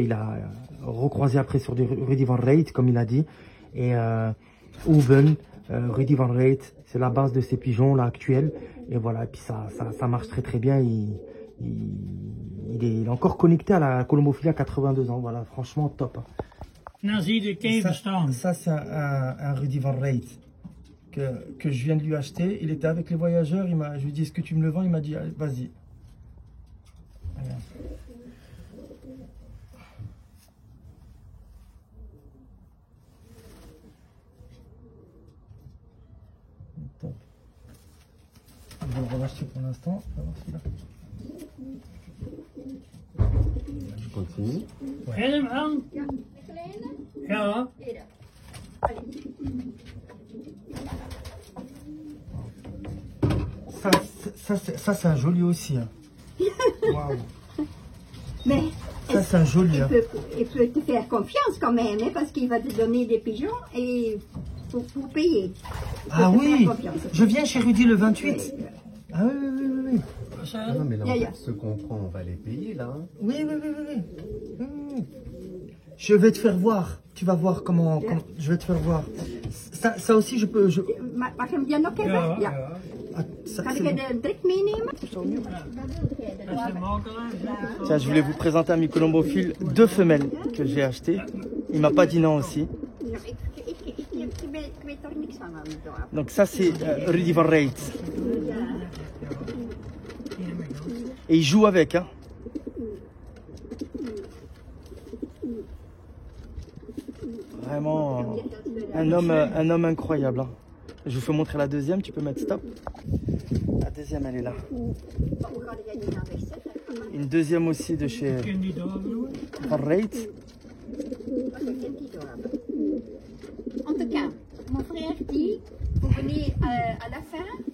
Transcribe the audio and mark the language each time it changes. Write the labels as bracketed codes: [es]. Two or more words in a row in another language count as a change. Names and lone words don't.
[fr] Il a recroisé après sur du Rudy Van Reit, comme il a dit. Et Oven, Rudy Van Reit, c'est la base de ces pigeons là actuels. Et voilà, et puis ça marche très très bien. Il est encore connecté à la colombophilie à 82 ans. Voilà, franchement top. [nl] Dan zie je de kever staan. [fr] Ça c'est un Rudy Van Reit que je viens de lui acheter. Il était avec les voyageurs. Je lui ai dit, est-ce que tu me le vends? Il m'a dit, vas-y. Top. Je vais le relâcher pour l'instant. On va voir celui-là. Je continue. [nl] Ken hem aan? Ja, kleine. Ja. Hier. [fr] Ça c'est un joli aussi. Hein. Waouh. Mais Ça c'est un joli. Hein. il peut te faire confiance quand même, hein, parce qu'il va te donner des pigeons et pour payer. Ah Faut te oui, faire confiance. je viens chez Rudy le 28. Ah oui. Ah non, mais là, Yeah. ce qu'on prend, on va les payer là. Hein. Oui. Je vais te faire voir. Tu vas voir je vais te faire voir. Ça aussi, je peux. [nl] Mag hem je nog even? Ja, Ja. ja. [fr] ça, [nl] Kan [fr] c'est [nl] ik [fr] bon. [nl] een blik meenemen? Dat is de makelaar. hè? [fr] Tiens, je voulais vous présenter un Mycolombophile, 2 femelles que j'ai achetées. Il m'a pas dit non aussi. [nl] Ja, ik weet toch niks van het dorp. [fr] Donc ça c'est Rudy van Reit. Et il joue avec. Hein. Vraiment un homme incroyable. Hein. Je vous fais montrer la deuxième, tu peux mettre stop. La deuxième elle est là. [nl] Maar hoe ga jij die nou wegzetten? [fr] Une deuxième aussi de chez [nl] Kun je die doorvloeien? [fr] Van Reit. [nl] Wat je kent die dorp. [fr] En tout cas, mon frère dit, vous venez à la ferme